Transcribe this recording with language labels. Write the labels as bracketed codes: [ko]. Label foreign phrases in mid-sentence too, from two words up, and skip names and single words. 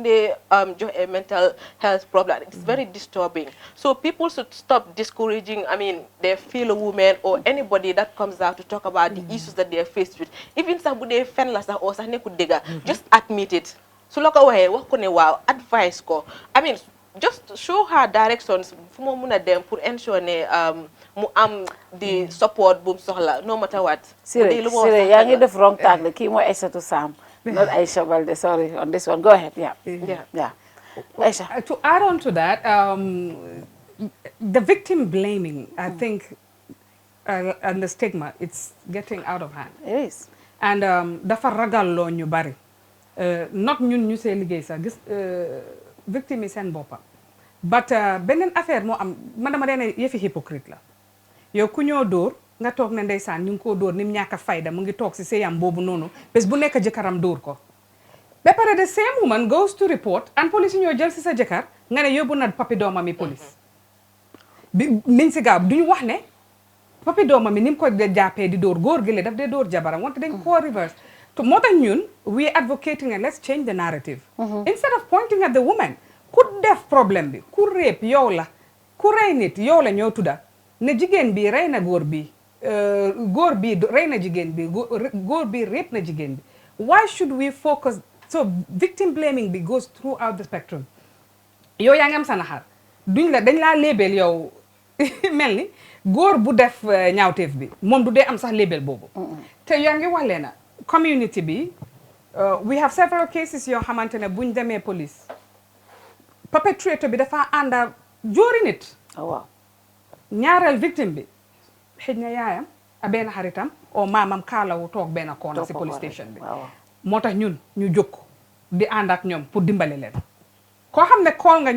[wo] dee jox a [en] mental health problem it's very disturbing so people should stop discouraging their fellow women or anybody that comes out to talk about the issues that they are faced with even [wo] sax bu dee fen la sax oo sax nekkul dëgga [en] just admit it [wo] su la ko waxee wax ko ne waaw [en] advice ko just show her directions [wo] fu mu mun a dem [en] pour ensure [wo] ne mu am [en] the support [wo] bu mu soxla [en] no matter what Sire [wo] yaa ngi def [en] wrong tag [wo] la kii mooy [en] Aïssatou Sam not Aisha Balde, sorry, on this one. Go ahead, yeah. Aisha. To add on to that, the victim blaming, I think, and the stigma, it's getting out of hand. It is. [wo] And dafa ragal lo ñu bari. Not ñun ñu see liggéey sax gis victime yi seen boppa but beneen affaire moo am man dama dee yëfi hypocrite la yow ku ñoo dóor nga toog ne ndeysaan ñu ngi koo dóor ni mu ñàkk a fayda mu ngi toog si séyam boobu noonu bés bu nekk jëkkëram dóor ko ba pare [en] the same woman goes to report and police [wo] ñoo jël si sa jëkkër nga ne yóbbu na papi doomam yi police bi niñ si gaaw duñu wax ne papi doomam yi ni mu ko jàppee di dóor góor gi le daf dee dóor jabaram wante dañ koo reverse to moo tax ñun [en] we advocating and let's change the narrative instead of pointing at the woman [wo] ku def problème bi ku rape yow la ku rey nit yow la ñoo tudda ne jigéen bi rey na góor bi góor bi rey na jigéen bi góor bi rape na jigéen bi [en] why should we focus so victim blaming [wo] bi [en] goes throughout the spectrum [wo] yow yaa ngi am sa naxar duñ la dañ laa label yow mel ni góor bu def ñaawteef bi moom du dee am sax label boobu te yaa ngi wax leena community bi [en] we have several cases [wo] yoo xamante ne buñ demee police perpetrator bi dafa ànda jóori nit waaw ñaareel victime bi xëj na yaayam a benn xaritam o maamam kaalawu toog benn koona si police station bi moo tax ñun ñu jóg di ànd ak ñoom pour dimbale leen koo xam ne call nga ñu